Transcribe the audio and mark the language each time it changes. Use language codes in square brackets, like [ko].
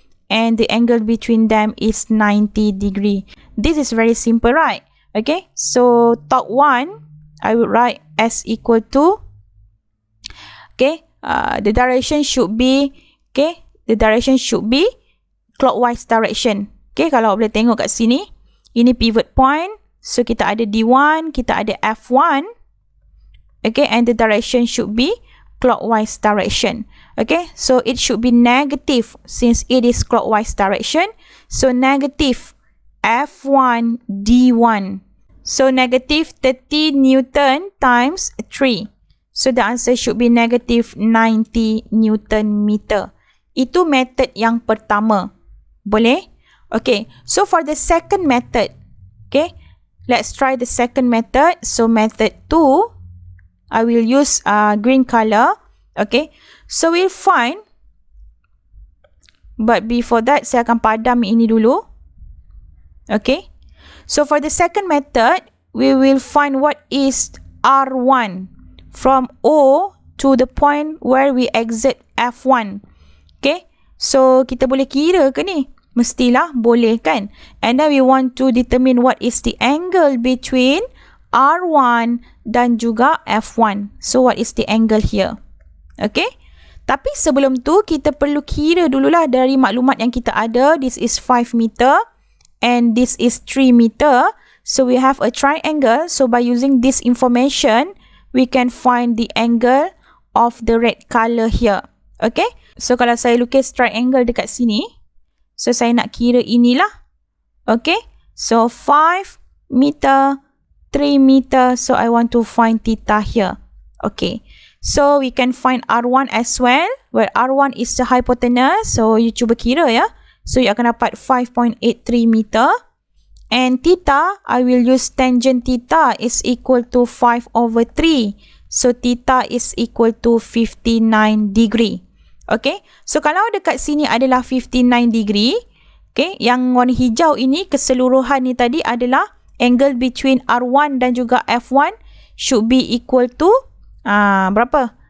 [en] And the angle between them is 90 degree. This is very simple, right? Okay, so torque 1, I would write as equal to, okay, the direction should be, okay, the direction should be clockwise direction. [ms] Okay, kalau boleh tengok kat sini, ini pivot point. So kita ada D1, kita ada F1. [en] Okay, and the direction should be clockwise direction. Okay, so it should be negative since it is clockwise direction. So negative F1 D1. So negative 30 Newton times 3. So the answer should be negative 90 Newton meter. [ms] Itu method yang pertama. Boleh? [en] Okay, so for the second method, okay, let's try the second method. So method 2, I will use green color. Okay, so we'll find, but before that, [ms] saya akan padam ini dulu. [en] Okay, so for the second method, we will find what is R1 from O to the point where we exit F1. [ms] Okay, so kita boleh kira ke ni? Mestilah boleh kan? [en] And then we want to determine what is the angle between R1 [ms] dan juga [en] F1. So what is the angle here? Okay, [ms] tapi sebelum tu kita perlu kira dululah dari maklumat yang kita ada. [en] This is 5 meter and this is 3 meter. So we have a triangle. So by using this information, we can find the angle of the red color here. [ms] Okay, so kalau saya lukis triangle dekat sini, so saya nak kira inilah. [en] Okay, so 5 meter, 3 meter. So I want to find theta here. Okay, so we can find R1 as well, where R1 is the hypotenuse. [ms] So you cuba kira ya. So you akan dapat 5.83 meter. [en] And theta, I will use tangent theta is equal to 5/3. So theta is equal to 59 degree. [ms] Okay, so kalau dekat sini adalah 59 degree, okay, yang warna hijau ini keseluruhan ni tadi adalah [en] angle between R1 [ms] dan juga F1 [en] should be equal to [ms] berapa?